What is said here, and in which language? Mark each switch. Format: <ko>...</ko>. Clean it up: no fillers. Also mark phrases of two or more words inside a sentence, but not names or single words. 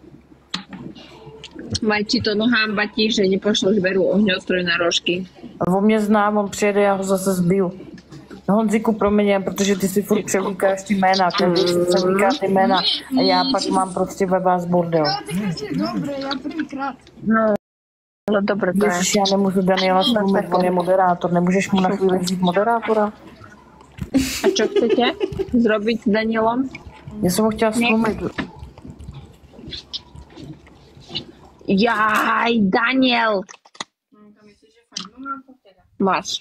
<cs>Majčíto, no hamba ti, že nepošleš Veru ohňostroj na rožky. On mě zná, on přijede, já ho zase zbiju. No Honziku, promiň, protože ty si furt převlíkáš ty jména, každý si převlíká ty jména a já pak mám prostě ve vás bordel.</cs> <sk>Dobre, ja prvýkrát. No, ale dobre,</sk> <cs>to Ježiš, já nemůžu Daniela stlumit, on je moderátor, nemůžeš mu na chvíli vzít moderátora?</cs> <sk>A čo chcete zrobiť s Danielom?</sk> <cs>Já jsem ho chtěla stlumit. Jaj, Daniel! Máš.</cs>